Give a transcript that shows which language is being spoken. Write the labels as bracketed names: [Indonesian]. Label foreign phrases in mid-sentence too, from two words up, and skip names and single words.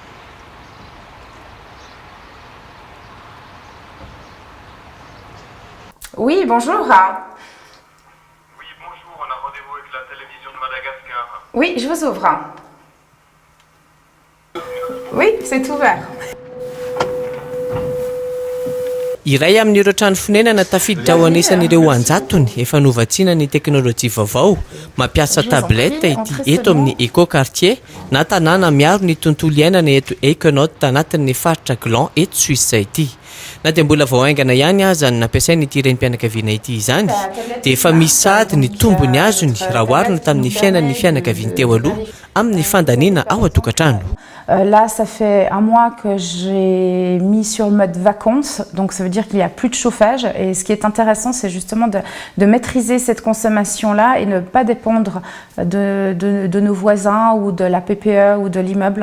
[French] Oui, bonjour. Oui, bonjour, on a rendez-vous avec la télévision de Madagascar. Oui, je vous ouvre. Oui, c'est ouvert. [Malagasy] Iray amin'ireo trano fonenana tafiditra ao anisan'ireo anjatony efa novatsiana ny teknôlôjia vaovao mampiasa tabletta ity eto amin'ny éco-quartier na tanàna miaro ny tontolo iainana eto Econote anatin'ny faritra Gland eto Suisse ity. Na dia mbola vao haingana ihany aza ny nampiasainy ity renim-pianakaviana ity izany dia efa misy sady ny tombony azony raha oharina tamin'ny fiainan'ny fianakaviany teo aloha amin'ny fandaniana ao an-tokantrano. [French] Là, ça fait un mois que j'ai mis sur le mode vacances, donc ça veut dire qu'il n'y a plus de chauffage. Et ce qui est intéressant, c'est justement de maîtriser cette consommation-là et ne pas dépendre de nos voisins ou de la PPE ou de l'immeuble.